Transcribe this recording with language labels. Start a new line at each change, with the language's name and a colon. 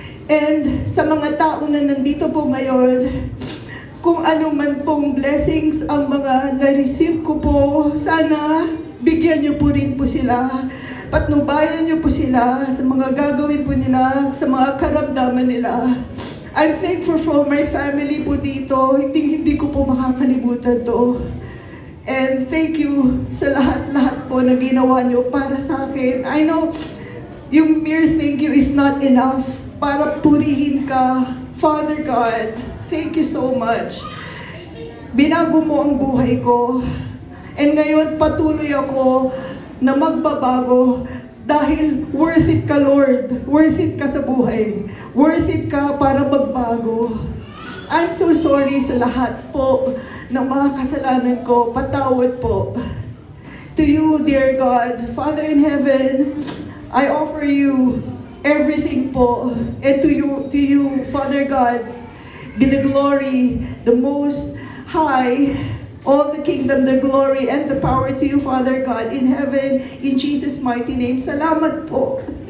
Filipino: And sa mga tao na nandito po ngayon, kung ano man pong blessings ang mga na-receive ko po, sana bigyan niyo po rin po sila. Patnubayan niyo po sila sa mga gagawin po nila, sa mga karamdaman nila.
English: I'm thankful for my family po dito.
Filipino: Hindi ko po makakalimutan to.
English: And thank you
Filipino: sa lahat-lahat po na ginawa niyo para sa akin.
English: I know yung mere thank you is not enough
Filipino: para purihin ka.
English: Father God, thank you so much.
Filipino: Binago mo ang buhay ko. And ngayon patuloy ako na magbabago dahil worth it ka, Lord. Worth it ka sa buhay. Worth it ka para magbago.
English: I'm so sorry
Filipino: sa lahat po ng mga kasalanan ko. Patawad po.
English: To you, dear God, Father in heaven, I offer you everything po. And to you, Father God, be the glory, the most high, all the kingdom, the glory, and the power to you, Father God, in heaven, in Jesus' mighty name.
Filipino: Salamat po.